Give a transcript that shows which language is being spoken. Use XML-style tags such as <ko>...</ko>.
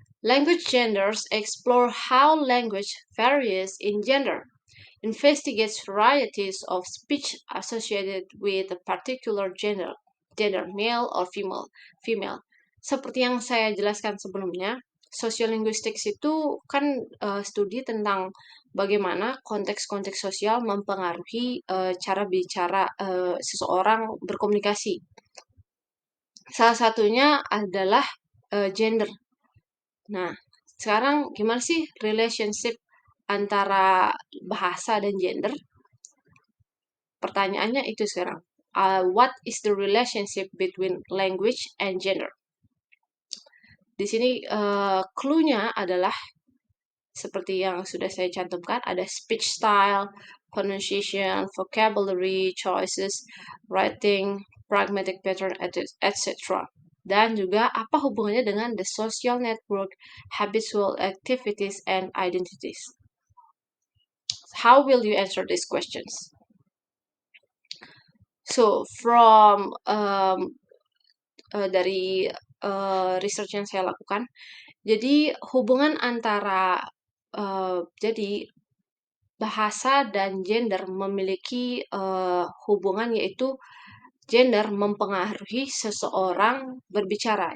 <en>Language genders explore how language varies in gender, investigates varieties of speech associated with a particular gender, male or female.</en> <id>Seperti yang saya jelaskan sebelumnya, sociolinguistics itu kan studi tentang bagaimana konteks-konteks sosial mempengaruhi cara bicara seseorang berkomunikasi. Salah satunya adalah gender. Nah, sekarang gimana sih relationship antara bahasa dan gender? Pertanyaannya itu sekarang.</id> <en>What is the relationship between language and gender?</en> <id>Di sini clue-nya adalah seperti yang sudah saya cantumkan, ada</id> <en>speech style, pronunciation, vocabulary, choices, writing, pragmatic pattern, etc.</en> <id>Dan juga apa hubungannya dengan</id> <en>the social network, habitual activities, and identities. How will you answer these questions? So, from</en> <id>dari research yang saya lakukan, jadi hubungan antara jadi bahasa dan gender memiliki hubungan, yaitu gender mempengaruhi seseorang berbicara.</id>